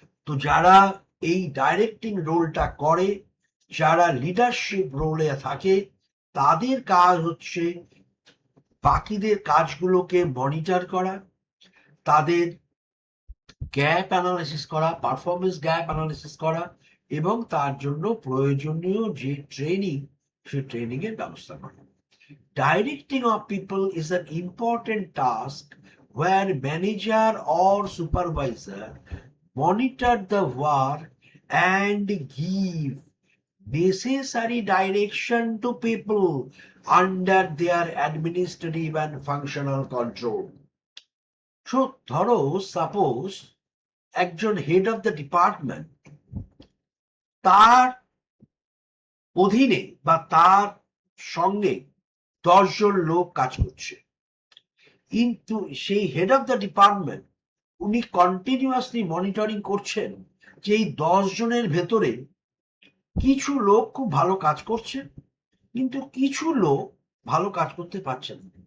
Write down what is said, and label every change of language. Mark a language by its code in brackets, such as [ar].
[bn] তো যারা এই ডাইরেক্টিং রোলটা করে, যারা লিডারশিপ রোলে থাকে, তাদের কাজ হচ্ছে বাকিদের কাজগুলোকে মনিটর করা, তাদের গ্যাপ অ্যানালিসিস করা, পারফরমেন্স গ্যাপ অ্যানালিসিস করা এবং তার জন্য প্রয়োজনীয় যে ট্রেনিং, সেই ট্রেনিং এর ব্যবস্থা করা। [en] Directing of people is an important task where manager or supervisor monitor the work and give necessary direction to people under their administrative and functional control. [bn] So ধরো সাপোজ একজন হেড অফ দ্য ডিপার্টমেন্ট, তার অধীনে বা তার সঙ্গে 10 জন লোক কাজ করছে, কিন্তু সেই হেড অফ দ্য ডিপার্টমেন্ট উনি কন্টিনিউয়াসলি মনিটরিং করছেন যে এই 10 জনের ভেতরে কিছু লোক খুব ভালো কাজ করছে, কিন্তু কিছু লোক ভালো কাজ করতে পারছে না।